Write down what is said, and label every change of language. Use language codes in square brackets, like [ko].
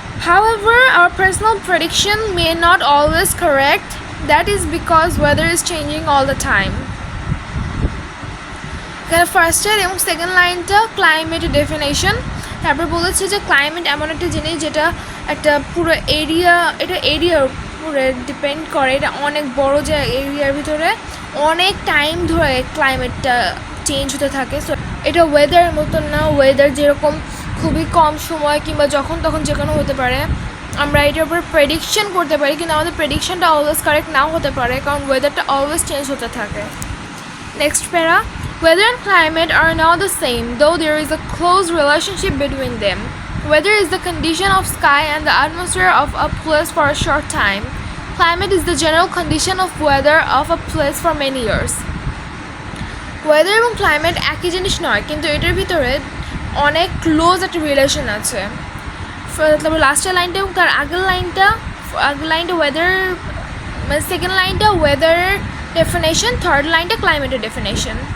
[en] However, our personal prediction may not always correct. That is because weather is changing all the time. [bn] First এবং second লাইনটা climate definition. তারপর বলেছে যে climate এমন একটা জিনিস যেটা একটা পুরো এরিয়ার উপরে ডিপেন্ড করে। এটা অনেক বড় যে এরিয়ার ভিতরে অনেক টাইম ধরে ক্লাইমেটটা চেঞ্জ হতে থাকে। সো এটা ওয়েদারের মতন না, ওয়েদার যেরকম খুবই কম সময় কিংবা যখন তখন যে কোনো হতে পারে। আমরা এটার উপরে প্রেডিকশন করতে পারি কিন্তু আমাদের প্রেডিকশনটা অলওয়েজ কারেক্ট নাও হতে পারে কারণ ওয়েদারটা অলওয়েজ চেঞ্জ হতে থাকে। নেক্সট প্যারা, [en] weather and climate are not the same though there is a close relationship between them. Weather is the condition of sky and the atmosphere of a place for a short time. Climate is the general condition of weather of a place for many years. [bn] Weather এবং climate একই জিনিস নয় কিন্তু এটার ভিতরে অনেক close একটা relation আছে। লাস্টের লাইনটা এবং তার আগের লাইনটা ওয়েদার, মানে সেকেন্ড লাইনটা ওয়েদার ডেফিনেশন, থার্ড লাইনটা ক্লাইমেটের ডেফিনেশন।